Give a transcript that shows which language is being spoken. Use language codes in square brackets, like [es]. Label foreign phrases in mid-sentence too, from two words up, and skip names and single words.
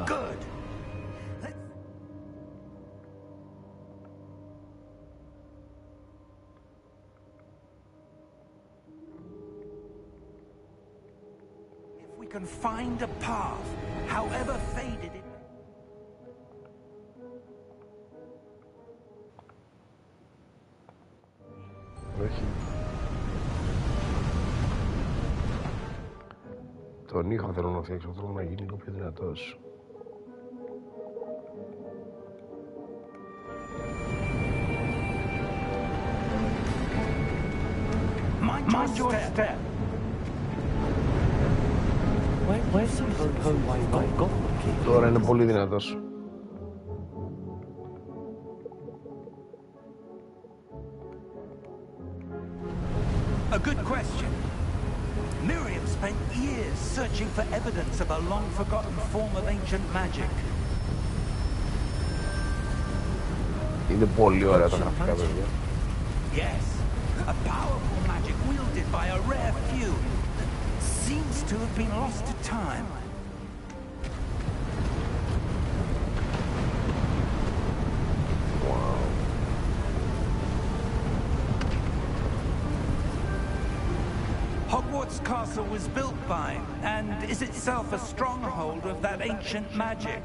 [en] Good. If we can find a path, however faded it... [el] Όχι. Τον ήχο θέλω να φτιάξω, θέλω να γίνει λίγο πιο δυνατός. [en] Mind your step. Where's the got the key? [el] Τώρα είναι πολύ δυνατός. [en] A good question. Miriam spent years searching for evidence of a long-forgotten form of ancient magic. [el] Είναι πολύ ωραία τα γραφικά, παιδιά. [en] Yes, a powerful magic wielded by a rare few that seems to have been lost to time. Hogwarts Castle was built by, and is itself a stronghold of that ancient magic.